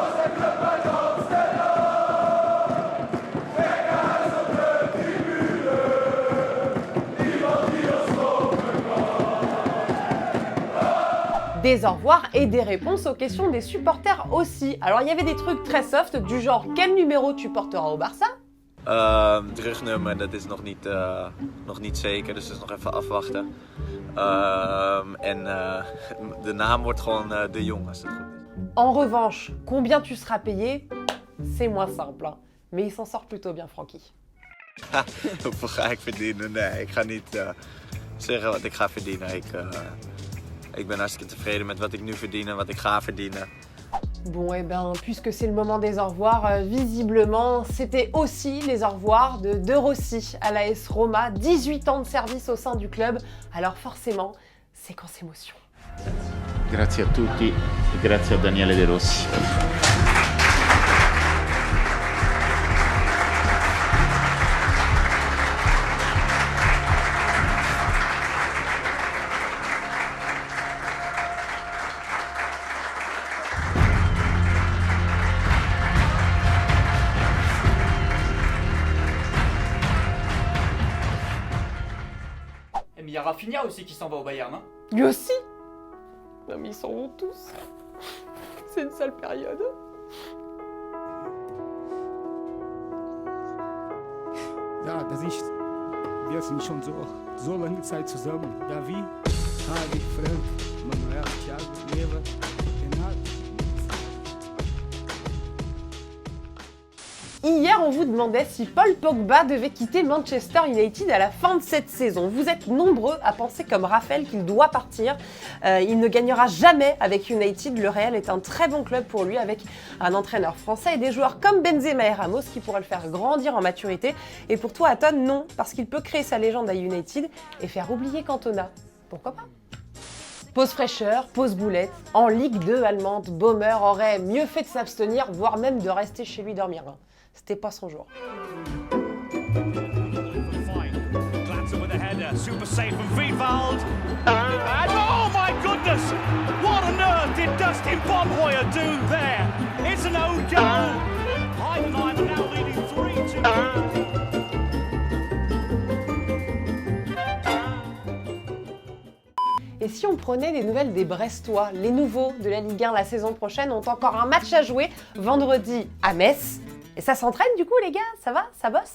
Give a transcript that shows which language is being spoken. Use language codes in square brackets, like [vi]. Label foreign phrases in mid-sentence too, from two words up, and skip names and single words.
[fr] Des au revoir et des réponses aux questions des supporters aussi. Alors il y avait des trucs très soft du genre quel numéro tu porteras au Barça? [nl] Rugnummer, dat is nog niet zeker, dus dat is nog even afwachten. De naam wordt gewoon De Jong als het goed is. [fr] En revanche, combien tu seras payé? C'est moins simple, hein. Mais il s'en sort plutôt bien, Frankie. [nl] Hoeveel ga ik verdienen? Nee, ik ga niet zeggen wat ik ga verdienen. Ik ben hartstikke tevreden met wat ik nu verdien en wat ik ga verdienen. [fr] Bon, et ben, puisque c'est le moment des au revoir, visiblement, c'était aussi les au revoir de De Rossi à l'AS Roma. 18 ans de service au sein du club, alors forcément, séquence émotion. [it] Grazie a tutti e grazie a Daniele De Rossi. [fr] Il y a Rafinha aussi qui s'en va au Bayern. Hein. Lui aussi? Non mais ils s'en vont tous. C'est une sale période. [de] Ja, wir sind schon so lange Zeit zusammen. Davi, Harry, Frank, Manuel, Thiago, Leva, Renato. [fr] Hier, on vous demandait si Paul Pogba devait quitter Manchester United à la fin de cette saison. Vous êtes nombreux à penser comme Raphaël qu'il doit partir. Il ne gagnera jamais avec United. Le Real est un très bon club pour lui avec un entraîneur français et des joueurs comme Benzema et Ramos qui pourraient le faire grandir en maturité. Et pour toi, Aton, non, parce qu'il peut créer sa légende à United et faire oublier Cantona. Pourquoi pas? Pause fraîcheur, pause boulette. En Ligue 2 allemande, Baumer aurait mieux fait de s'abstenir, voire même de rester chez lui dormir. C'était pas son jour. [en] Super safe from Friedwald. And oh my goodness! What on earth did Dustin Bonhoyer do there? It's an own goal. Heidenheim now leading 3-2. [fr] Et si on prenait des nouvelles des Brestois? Les nouveaux de la Ligue 1 la saison prochaine ont encore un match à jouer vendredi à Metz. Et ça s'entraîne du coup les gars? Ça va? Ça bosse?